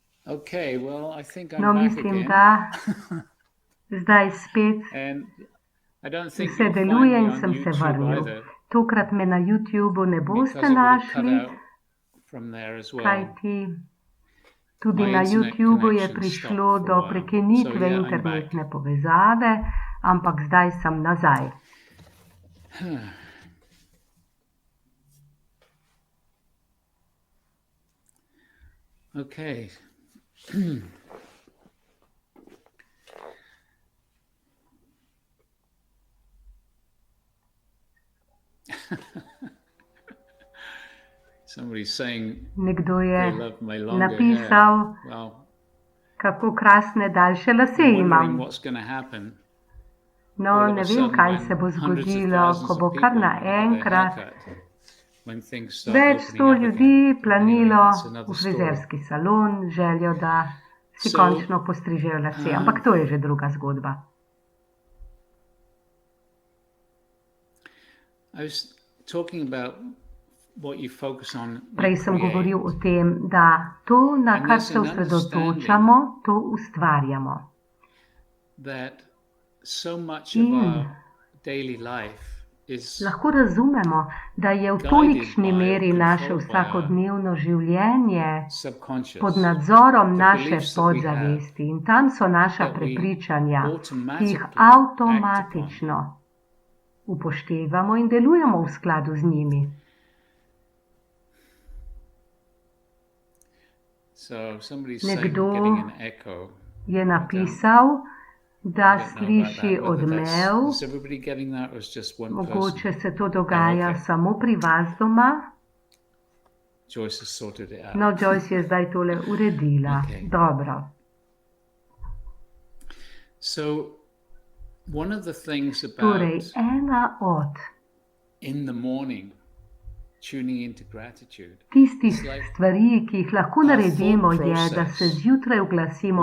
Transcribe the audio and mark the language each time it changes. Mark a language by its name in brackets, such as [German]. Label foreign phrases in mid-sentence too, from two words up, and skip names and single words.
[English] Okay, well, I think I'm [Slovenian] No, [English] back [Slovenian] mislim, [English] again. [Slovenian] da zdaj spet [English] And I don't think [Slovenian] vse [English] you'll find [Slovenian] deluje [English] me [Slovenian] in [English] on [Slovenian] sem se [English] YouTube [Slovenian] vrnil. [English] either, [Slovenian] Tokrat me na YouTubu ne boste [English] because it would have cut [Slovenian] našli, [English] out from there as well. [Slovenian] kajti tudi [English] My [Slovenian] na [English] internet [Slovenian] YouTubu je [English] connection [Slovenian] prišlo [English] stopped for a [Slovenian] do [English] while. [Slovenian] prekinitve [English] So, yeah, I'm [Slovenian] internetne povezave, ampak zdaj sem nazaj. [English] Okay. Somebody's saying [Slovenian] Nekdo [English] they [Slovenian] je [English] love my longer hair. [Slovenian] napisal, [English] Well, [Slovenian] kako krasne daljše lase [English] I'm wondering [Slovenian] imam. [English] what's going to happen. [Slovenian] No, [English] all of [Slovenian] ne [English] a [Slovenian] vem, [English] sudden [Slovenian] kaj [English] when [Slovenian] se bo [English] hundreds of [Slovenian] zgodilo, [English] thousands [Slovenian] ko [English] of [Slovenian] bo [English] people [Slovenian] kar [English] want to have their [Slovenian] naenkrat [English] haircut, when things start [Slovenian] več [English] opening [Slovenian] sto [English] up [Slovenian] ljudi [English] again. [Slovenian] planilo [English] Anyway, that's [Slovenian] v [English] another story. [Slovenian] frizerski salon, željo, da si [English] So, [Slovenian] končno postrižejo lase. Ampak to je že druga zgodba. [English] I was talking about what you focus on, you [Slovenian] Prej sem [English] create. [Slovenian] govoril o tem, da to, na [English] And [Slovenian] kar [English] there's [Slovenian] se [English] an [Slovenian] osredotočamo, to ustvarjamo. [English] That so much of [Slovenian] In [English] our daily life is [Slovenian] lahko razumemo, da je v tolikšni meri naše vsakodnevno življenje [English] subconscious. [Slovenian] pod nadzorom [English] The [Slovenian] naše [English] beliefs that we have, [Slovenian] podzavesti in tam so naša [English] that we [Slovenian] prepričanja, ki jih [English] automatically act [Slovenian] avtomatično upoštevamo in delujemo v skladu z njimi. [English] So somebody's saying [Slovenian] Nekdo [English] we're getting an echo. [Slovenian] je napisal, da [English] I don't know about [Slovenian] sliši [English] that, whether that's, [Slovenian] odmev. [English] is everybody getting that or is just one [Slovenian] Mogoče [English] person? [Slovenian] se to dogaja [English] Okay. [Slovenian] samo pri vas doma. [English] Joyce has sorted it out. [Slovenian] No, Joyce je zdaj tole uredila. [English] Okay. [Slovenian] Dobro. [English] So one of the things about [Slovenian] Torej, ena od [English] in the morning tuning into gratitude, [Slovenian] tistih [English] It's like [Slovenian] stvari, ki jih lahko [English] our [Slovenian] naredimo, [English] thought [Slovenian] je, da se [English] process, [Slovenian] zjutraj oglasimo s